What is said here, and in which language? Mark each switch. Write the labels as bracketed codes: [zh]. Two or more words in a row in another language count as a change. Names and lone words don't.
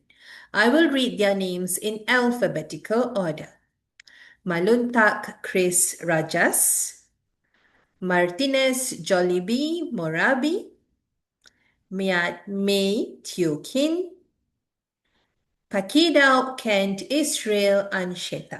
[en] I will read their names in alphabetical order. Maluntak Chris Rajas, Martinez Jollibee Morabi, May Teo Kin, Pakidao Kent Israel Ansheta.